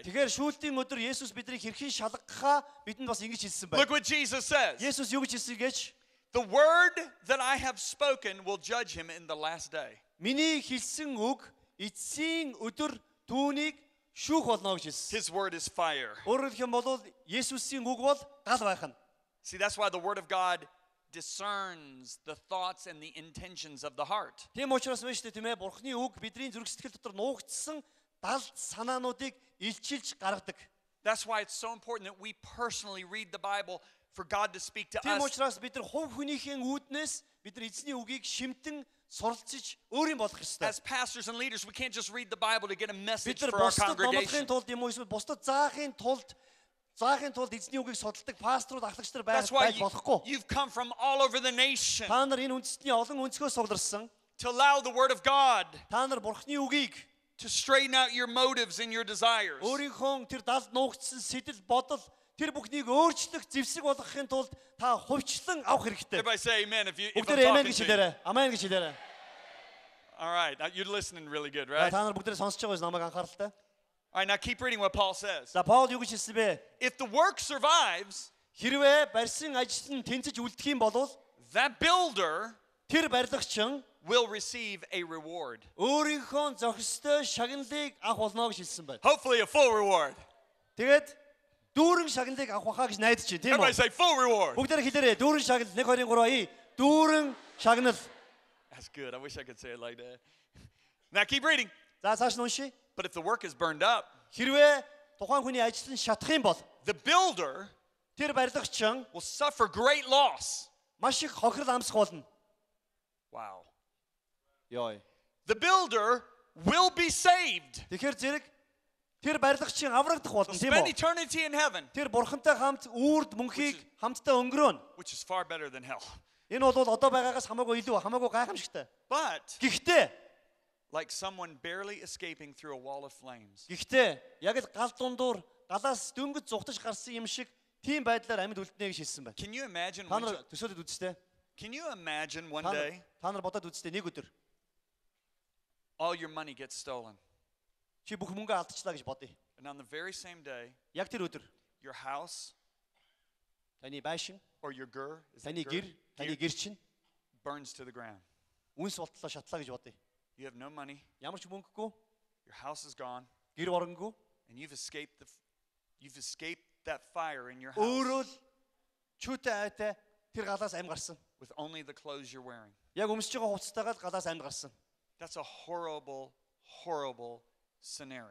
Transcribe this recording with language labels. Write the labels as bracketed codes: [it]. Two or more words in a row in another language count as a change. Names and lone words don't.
[mn] Тэгэхээр шүүлтийн өдөр Есүс биднийг хэрхэн шалгахаа бидэнд бас ингэж хэлсэн байна. [en] Look what Jesus says. [mn] Есүс юу гэж хэлсэн гэж? [en] The word that I have spoken will judge him in the last day. [mn] Миний хэлсэн үг эцсийн өдөр түүнийг шүүх болно гэж хэлсэн. [en] His word is fire. [mn] Өөрөөр хэлэх юм бол Есүсийн үг бол гал байх нь. [en] See, that's why the word of God discerns the thoughts and the intentions of the heart. [mn] Тийм учраас байна шүү дээ тийм ээ. Бурхны үг бидний зүрх сэтгэл дотор нуугдсан далд санаануудыг илчилж гаргадаг. [en] That's why it's so important that we personally read the Bible for God to speak to [mn] Тийм [en] us. [mn] учраас бид нар хувь хүнийхээ үүднээс бид нар эзний үгийг шимтэн суралцж өөрийн болох ёстой. [en] As pastors and leaders, we can't just read the Bible to get a message [mn] Бид нар [en] for our [mn] бусдад [en] congregation. [mn] номлохын тулд юм уу эсвэл бусдад заахын тулд эзний үгийг судалдаг пасторууд ахлагч нар [en] That's why [mn] байж болохгүй. [en] you've come from all over the nation [mn] Та нар энэ үндэстний олон өнцгөөс сугларсан. [en] to allow the word of God [mn] Та нар бурхны үгийг [en] to straighten out your motives and your desires. [mn] өөрийнхөө тэр далд нуугдсан сэтэл бодол тэр бүхнийг өөрчлөх зэвсэг болгохын тулд та хувьчлан авах хэрэгтэй. [en] Everybody say amen if I'm [mn] Бүгдээ амен [en] talking [mn] гэж [en] to you. [mn] хэлээрэй. Амен гэж хэлээрэй. [en] All right, you're listening really good, right? [mn] Та нар бүгдээ сонсож байгаа юм намайг анхааралтай. [en] All right, now keep reading what Paul says. [mn] За Паул юу гэж хэлсэн бэ? [en] If the work survives, [mn] Хэрвээ барьсан ажил нь тэнцэж үлдэх юм бол [en] that builder [mn] тэр барилгачин [en] will receive a reward. [mn] өөрийнхөө зохистой шагналыг авах болно гэж хэлсэн байна. [en] Hopefully a full reward. [mn] Тэгээд дүүрэн шагналыг авах байхаа гэж найдаж байна, тийм [en] Everybody [mn] үү? [en] say full reward. [mn] Бүгдээ хэлээрэй. Дүүрэн шагнал 1 2 3 дүүрэн шагнал. [en] That's good. I wish I could say it like that. Now keep reading. [mn] За цааш нь уншия. [en] But if the work is burned up, [mn] Хэрвээ тухайн хүний ажил нь шатах юм бол [en] the builder [mn] тэр барилгачин [en] will suffer great loss. [mn] маш их хохирол амсах болно. [en] Wow. [mn] Йой. [en] The builder will be saved. [mn] Тэгэхээр зэрэг тэр барилгачин аврагдах болно, тийм [en] Spend [mn] үү? [en] eternity in heaven, [mn] Тэр бурхантай хамт үрд мөнхийг хамтдаа өнгөрөөнө. [en] which is far better than hell. [mn] Энэ бол одоо байгаагаас хамаагүй илүү, хамаагүй гайхамшигтай. [en] But [mn] Гэхдээ [en] like someone barely escaping through a wall of flames, [mn] яг л гал дундуур галаас дөнгөж зугтаж гарсан юм шиг тийм байдлаар амьд үлднэ гэж хэлсэн байна. [en] can you imagine [mn] Та нар төсөөлөд үзтээ. [en] can you imagine one [mn] Та [en] day [mn] нар бодоод үзтээ нэг өдөр [en] all your money gets stolen, [mn] чи бүх мөнгө алдчихлаа гэж бодъё. [en] and on the very same day [mn] Яг тэр өдөр [en] your house [mn] таны байшин, [en] or your gur, is it [mn] таны [en] gur? [mn] таны гэр чинь [en] burns to the ground. [mn] үнс болтлоо шатлаа гэж бодъё. [en] You have no money, [mn] Ямар ч мөнгөгүй, [en] your house is gone, [mn] гэр оронгүй, [en] and you've escaped that fire in your house [mn] өөрөө л чүтэ айтай тэр галаас амь гарсан. [en] with only the clothes you're wearing. [mn] Яг өмсөж байгаа хувцастайгаа л галаас амь гарсан. [en] That's a horrible, horrible scenario.